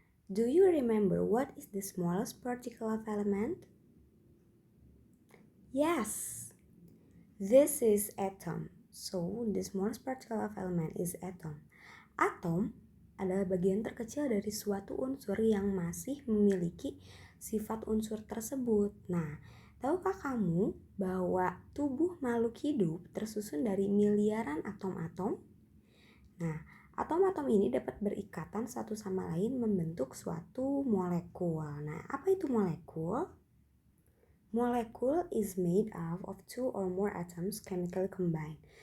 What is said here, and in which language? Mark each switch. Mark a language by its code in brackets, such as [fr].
[en] Do you remember what is the smallest particle of element? Yes, this is atom. So, the smallest particle of element is atom. [id] Atom adalah bagian terkecil dari suatu unsur yang masih memiliki sifat unsur tersebut. Nah, tahukah kamu bahwa tubuh makhluk hidup tersusun dari miliaran atom-atom? Nah, atom-atom ini dapat berikatan satu sama lain membentuk suatu molekul. Nah, apa itu molekul? [en] Molecule is made up of two or more atoms chemically combined.